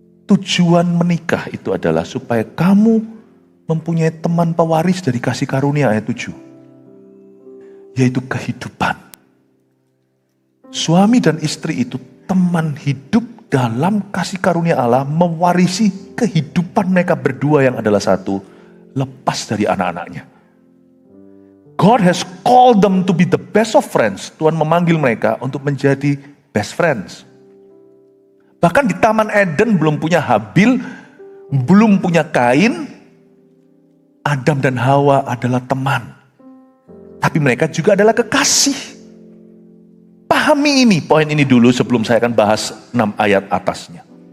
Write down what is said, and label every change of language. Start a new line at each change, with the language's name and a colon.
Indonesian: Tujuan menikah itu adalah supaya kamu mempunyai teman pewaris dari kasih karunia ayat 7. Yaitu kehidupan. Suami dan istri itu teman hidup dalam kasih karunia Allah, mewarisi kehidupan mereka berdua yang adalah satu, lepas dari anak-anaknya.
English: God has called them to be the best of friends.
Indonesian: Tuhan memanggil mereka untuk menjadi
English: best friends.
Indonesian: Bahkan di Taman Eden belum punya Habil, belum punya Kain, Adam dan Hawa adalah teman. Tapi mereka juga adalah kekasih. Pahami ini, poin ini dulu sebelum saya akan bahas 6 ayat atasnya.